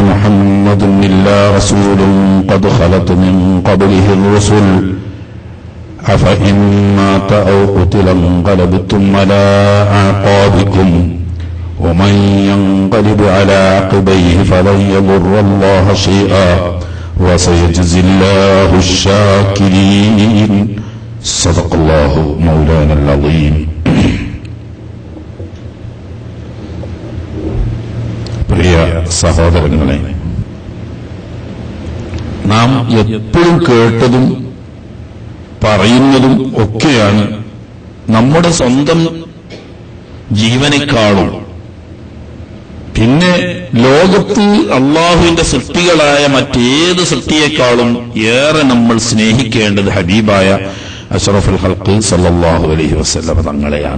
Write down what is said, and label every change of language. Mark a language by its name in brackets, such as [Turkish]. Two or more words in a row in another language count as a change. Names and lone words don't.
[Arabic] محمد إلا رسول قد خلت من قبله الرسل أفإن مات أو قتل انقلبتم على أعقابكم ومن ينقلب على عقبيه فلن يضر الله شيئا وسيجزي الله الشاكرين صدق الله مولانا العظيم. [Malayalam] പ്രിയ സഹോദരങ്ങളെ, നാം എപ്പോഴും കേട്ടതും പറയുന്നതും ഒക്കെയാണ് നമ്മുടെ സ്വന്തം ജീവനേക്കാളും പിന്നെ ലോകത്ത് അള്ളാഹുവിന്റെ സൃഷ്ടികളായ മറ്റേത് സൃഷ്ടിയേക്കാളും ഏറെ നമ്മൾ സ്നേഹിക്കേണ്ടത് ഹബീബായ [Arabic] أشرف الخلق صلى الله عليه وسلم [Malayalam] തങ്ങളെയാണ്.